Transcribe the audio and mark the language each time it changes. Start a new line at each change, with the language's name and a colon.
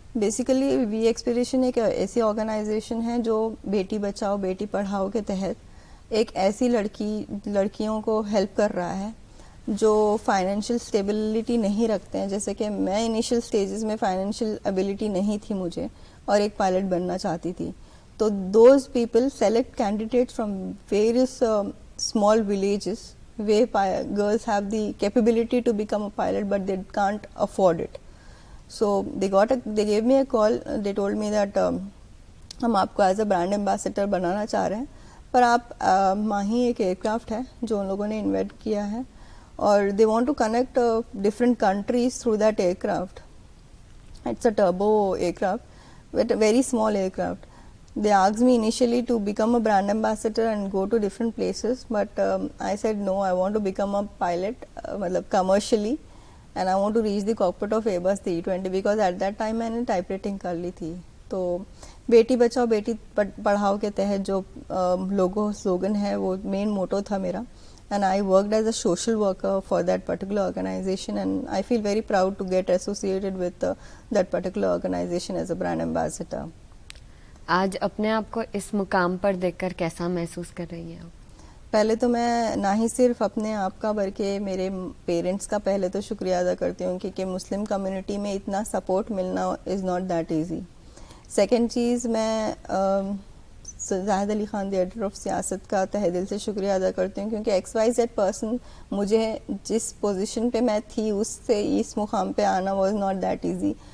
Urdu: Basically we expedition ایک ایسی organization ہے جو بیٹی بچاؤ بیٹی پڑھاؤ کے تحت ایک ایسی لڑکیوں کو ہیلپ کر رہا ہے جو فائنینشیل اسٹیبلٹی نہیں رکھتے ہیں. جیسے کہ میں انیشیل سٹیجز میں فائنینشیل ابیلٹی نہیں تھی مجھے، اور ایک پائلٹ بننا چاہتی تھی.
English: تو those people select candidate from various small villages where girls have the capability to become a pilot but they can't afford it. So they gave me a call. They told me that
Urdu: ہم آپ کو as a brand ambassador بنانا چاہ رہے ہیں، پر آپ ماہی ایک year craft ہے جو ان لوگوں نے انویٹ کیا ہے، اور
English: they want to connect different countries through that aircraft. It's a turbo aircraft but a very small aircraft. They asked me initially to become a brand ambassador and go to different places, but I said no, I want to become a pilot commercially, and I want to reach the cockpit of Airbus 320 because at that time
Urdu: میں نے type writing کر لی تھی. تو بیٹی بچاؤ بیٹی پڑھاؤ کے تحت جو slogan ہے وہ مین موٹو تھا میرا,
English: and I worked as a social worker for that particular organization, and I feel very proud to get associated with that particular organization as a brand ambassador.
Urdu: آج اپنے آپ کو اس مقام پر دیکھ کر کیسا محسوس کر رہی ہیں آپ؟ پہلے تو میں نہ ہی صرف اپنے آپ کا بلکہ میرے پیرنٹس کا پہلے تو شکریہ ادا کرتی ہوں کہ مسلم کمیونٹی میں اتنا سپورٹ ملنا
English: Is not that easy.
Urdu: Second چیز, میں زاہد علی خان دی ایڈیٹر آف سیاست کا تہہ دل سے شکریہ ادا کرتی ہوں, کیونکہ XYZ پرسن مجھے جس پوزیشن پہ میں تھی اس سے اس مقام پہ آنا
English: Was not that easy.